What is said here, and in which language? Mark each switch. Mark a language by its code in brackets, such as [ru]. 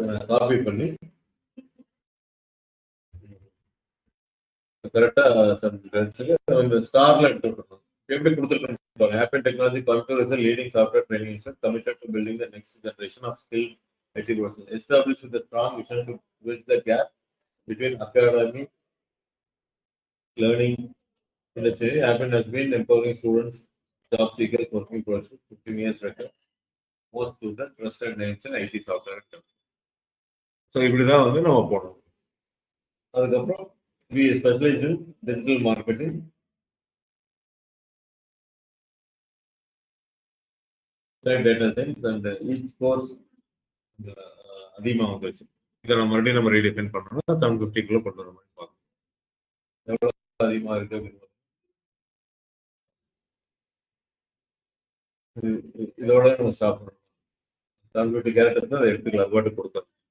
[ta] Copy பண்ணி கரெக்டா இந்த ஸ்டார்ல எடுத்துக்கணும். எப்படி கொடுத்துருக்கோம்? [en] Apple Technology Computer is a leading software training institute committed to building the next generation of skilled IT personnel. Established with a strong vision to bridge the gap between academic learning industry. Apple has been empowering students, job seekers, working professionals, 15 years record. Most students trusted names in IT software. [ta] So இப்படிதான் வந்து நம்ம போடணும். அதுக்கப்புறம் [en] we specialize in digital marketing. Data science and each course [ta] அதிகமாக வந்துருச்சு. இதை நம்ம மறுபடியும் நம்ம ரீடிஃபைன் பண்ணோம்னா 750 கொண்டு வர மாதிரி பார்க்கணும். எவ்வளவு அதிகமாக இருக்கு அப்படின்னு இதோட நம்ம ஸ்டாப் பண்ணணும். 750 கேரக்டர்ஸ் அதை எடுத்துக்கலாம். அது பாட்டு கொடுத்தோம்.